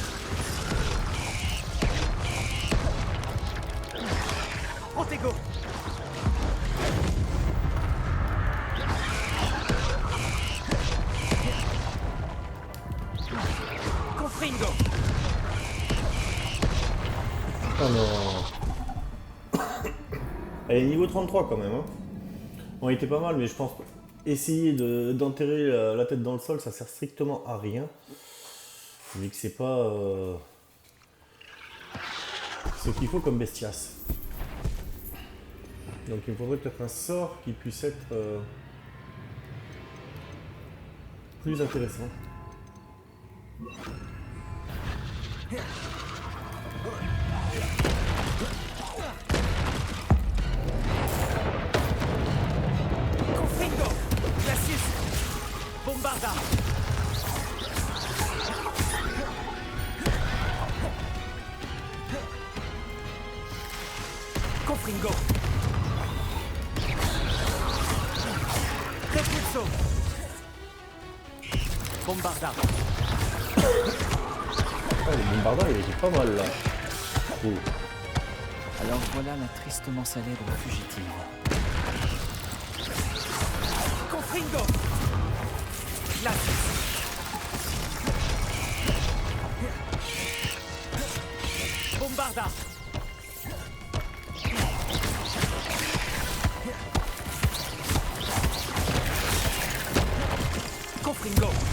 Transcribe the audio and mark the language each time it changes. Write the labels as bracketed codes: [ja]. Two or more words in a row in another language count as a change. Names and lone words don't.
[fr] Protego. Confringo. Oh non. Elle est niveau 33 quand même. Hein. Bon, il était pas mal, mais je pense essayer d'enterrer la tête dans le sol, ça sert strictement à rien. Vu que c'est pas ce qu'il faut comme bestias. Donc il me faudrait peut-être un sort qui puisse être plus intéressant. Confringo. Glacis. Bombarda. Confringo. Repulso. Bombarda. Ah, le bombardant il était pas mal là. Oh. Alors voilà la tristement célèbre fugitive. Confringo. Glacis. Bombarda. Confringo.